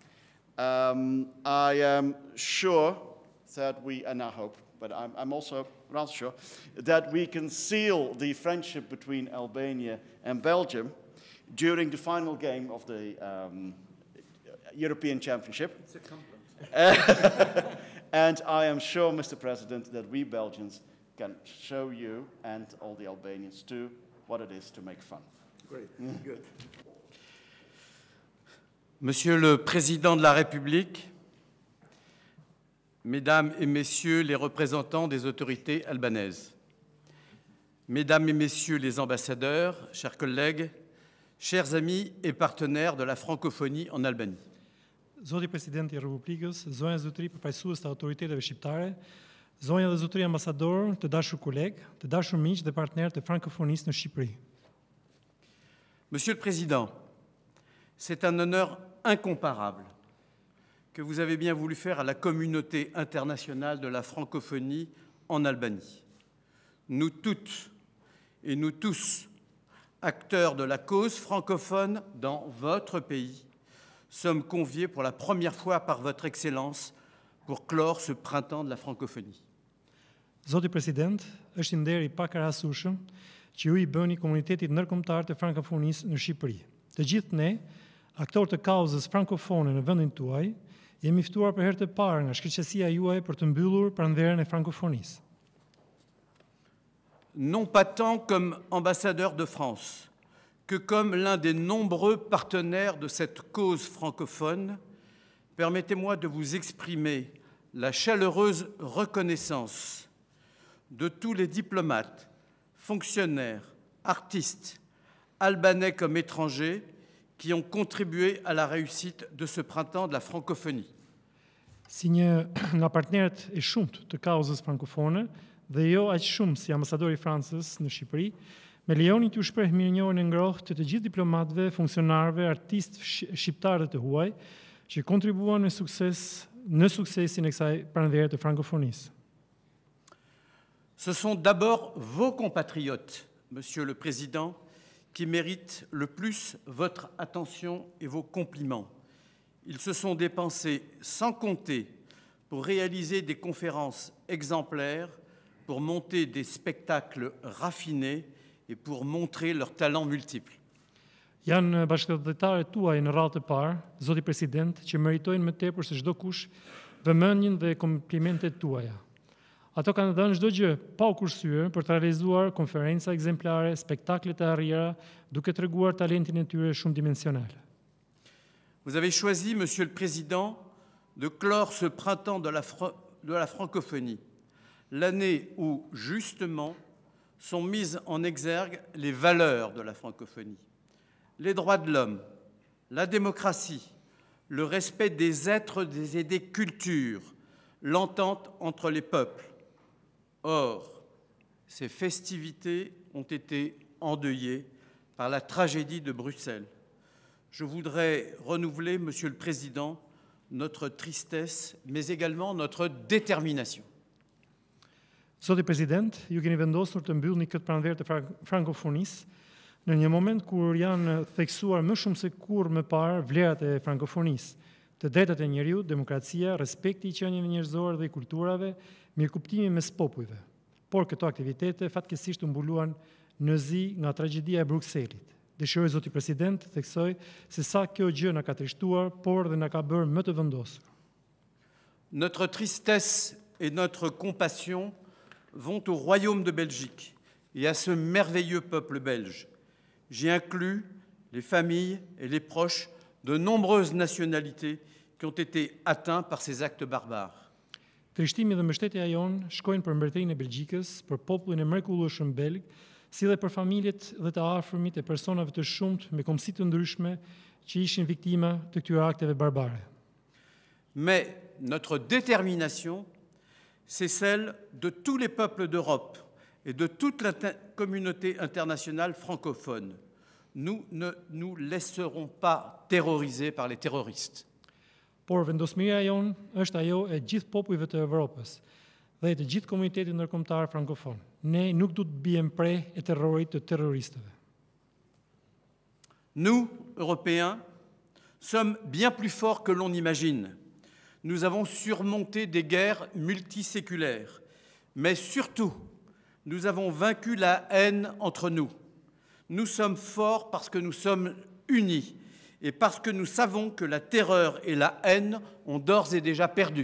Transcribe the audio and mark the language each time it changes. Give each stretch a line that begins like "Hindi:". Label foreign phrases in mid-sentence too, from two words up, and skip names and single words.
English: I am sure that we, and I hope, but I'm also rather sure, that we can seal the friendship between Albania and Belgium during the final game of the European Championship. It's a compliment. And I am sure, Mr. President, that we Belgians can show you and all the Albanians too what it is to make fun. Great, good.
French: Monsieur le Président de la République, Mesdames et Messieurs les représentants des autorités albanaises, Mesdames et Messieurs les ambassadeurs, chers collègues, chers amis et partenaires de la francophonie en Albanie.
Albanian: Zoti Presidenti i Republikës, zonja dhe zotëri përfaqësues të autoriteteve shqiptare, zonja dhe zotëri ambasador, të dashur kolegë, të dashur miq dhe partnerë të frankofonisë në Shqipëri.
French: Monsieur le Président, c'est un honneur incomparable que vous avez bien voulu faire à la communauté internationale de la francophonie en Albanie. Nous toutes et nous tous, acteurs de la cause francophone dans votre pays, sommes conviés pour la première fois par votre Excellence pour clore ce printemps de la francophonie.
Albanian: Zoti President, është i nderi pakarasueshëm që ju i bëni komunitetit ndërkombëtar të frankofonisë në Shqipëri. Të gjithë ne, aktorë të kauzës frankofone në vendin tuaj, jemi ftuar për herë të parë nga shkëlqësia juaj për të mbyllur pranverën e frankofonisë.
French: Non pas tant comme ambassadeur de France que comme l'un des nombreux partenaires de cette cause francophone, permettez-moi de vous exprimer la chaleureuse reconnaissance de tous les diplomates, fonctionnaires, artistes, albanais comme étrangers, qui ont contribué à la réussite de ce printemps de la francophonie.
Albanian: Si një nga partnerët e shumt të kauzës frankofone dhe jo aq shumë si ambasadori i Francës në Shqipëri, me lejoni t'ju shpreh mirënjohjen e ngrohtë të gjithë diplomatëve, funksionarëve, artistë shqiptarë të huaj që kontribuan në suksesin e kësaj pranvere të frankofonisë.
French: Ce sont d'abord vos compatriotes, Monsieur le Président, qui méritent le plus votre attention et vos compliments. Ils se sont dépensés sans compter pour réaliser des conférences exemplaires, pour monter des spectacles raffinés et pour montrer leurs talents multiples.
Albanian: Janë bashkëdhëtarët tuaj në radhë të parë, zoti president, që meritojnë më tepër se çdo kush vëmendjen dhe komplimentet tuaja. Ato kanë dhënë çdo gjë pa u kursyer për të realizuar konferenca ekzemplare, spektakle të arriera, duke treguar talentin e tyre shumë dimensional.
French: Vous avez choisi, Monsieur le Président, de clore ce printemps de la francophonie, l'année où, justement, sont mises en exergue les valeurs de la francophonie. Les droits de l'homme, la démocratie, le respect des êtres et des cultures, l'entente entre les peuples. Or, ces festivités ont été endeuillées par la tragédie de Bruxelles. Je voudrais renouveler, Monsieur le Président, notre tristesse, mais également notre détermination.
Albanian: Zoti president, ju keni vendosur të mbyllni këtë pranverë të frankofonisë në një moment kur janë theksuar më shumë se kurrë më parë vlerat e frankofonisë, të drejtat e njeriut, demokracia, respekti i qenieve njerëzore dhe i kulturave, mirëkuptimi mes popujve. Por këto aktivitete fatkeqësisht u mbuluan në zi nga tragjedia e Brukselit. Dëshiroj zoti president, theksoj se sa kjo gjë na ka trishtuar, por dhe na ka bërë më të vendosur.
French: Notre tristesse et notre compassion vont au Royaume de Belgique et à ce merveilleux peuple belge. J'y inclus les familles et les proches de nombreuses nationalités qui ont été atteints par ces actes barbares.
Albanian: Trishtimi dhe mbështetja jonë shkojnë për mbretërinë e Belgjikës, për popullin e mrekullueshëm belg, si dhe për familjet dhe të afërmit e personave të shumt me komsi të ndryshme që ishin viktima të këtyre akteve barbare.
French: Mais notre détermination, c'est celle de tous les peuples d'Europe et de toute la communauté internationale francophone. Nous ne nous laisserons pas terroriser par les terroristes.
Albanian: Por vendosmëria jonë është ajo e gjithë popujve të Evropës dhe të gjithë komunitetit ndërkombëtar frankofon. Ne nuk do të bijmë prej e terrorit të terroristëve.
French: Nous, Européens, sommes bien plus forts que l'on imagine. Nous avons surmonté des guerres multiséculaires, mais surtout, nous avons vaincu la haine entre nous. Nous sommes forts parce que nous sommes unis et parce que nous savons que la terreur et la haine ont d'ores et déjà perdu.